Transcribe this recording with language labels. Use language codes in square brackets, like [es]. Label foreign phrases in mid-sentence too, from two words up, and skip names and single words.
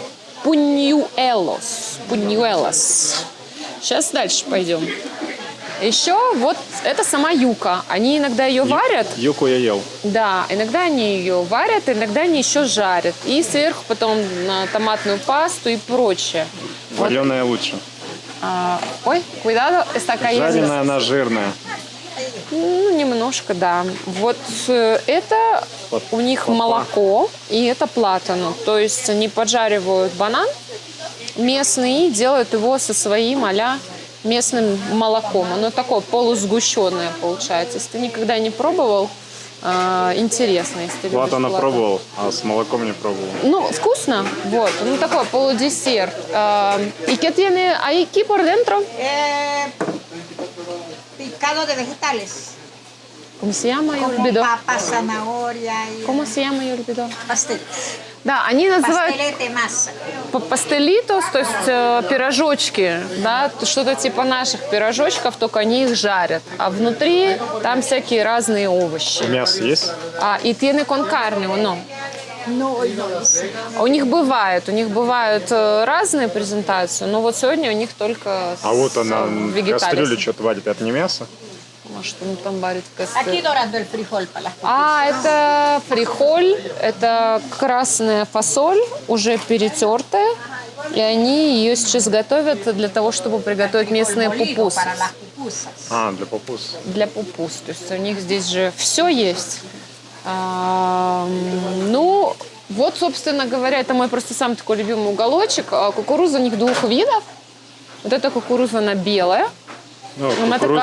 [ru] Пуньюэлос. Пуньюэлос. Сейчас дальше пойдем. Еще это сама юка. Они иногда ее варят. Юку я ел. Да, иногда они ее варят, иногда они еще жарят. И сверху потом на томатную пасту и прочее. Вареная лучше. [es] Cuidado, está cayendo. [ru] Жареная, она жирная. Немножко, да. Это у них молоко, и это платано. То есть они поджаривают банан местный и делают его со своим местным молоком. Оно такое полусгущенное получается. Если ты никогда не пробовал, интересно, если ты любишь Платано платано. пробовал, а с молоком не пробовал. Вкусно. Такой полудесерт. [es] ¿Y qué tiene aquí por dentro? Picado de vegetales. ¿Cómo se llama? Я Como olvidó. papa, zanahoria y ¿Cómo se llama? Я olvidó. pastel. [ru] Да, они называют [es] Pastelete masa. [ru] пастелитос, то есть пирожочки, что-то типа наших пирожочков, только они их жарят. А внутри там всякие разные овощи. Мясо есть? [es] И tiene con carne, ¿o no? No, hoy no lo sé. [ru] У них бывают разные презентации, но вот сегодня у них только А вот она в вегетарианская. кастрюле что-то варит. Это не мясо? Может, он там варит в [es] Aquí [ru] кастрюле. [es] dorando el frijol para las [ru] Это фрихоль, это красная фасоль, уже перетертая, и они ее сейчас готовят для того, чтобы приготовить местные пупусы. [es] para las pupusas. [ru] А, для пупус. Для пупус. То есть у них здесь же все есть. Ну, вот, собственно говоря, это мой просто самый такой любимый уголочек. Кукуруза у них двух видов. Вот эта кукуруза, она белая. Ну, Она кукуруза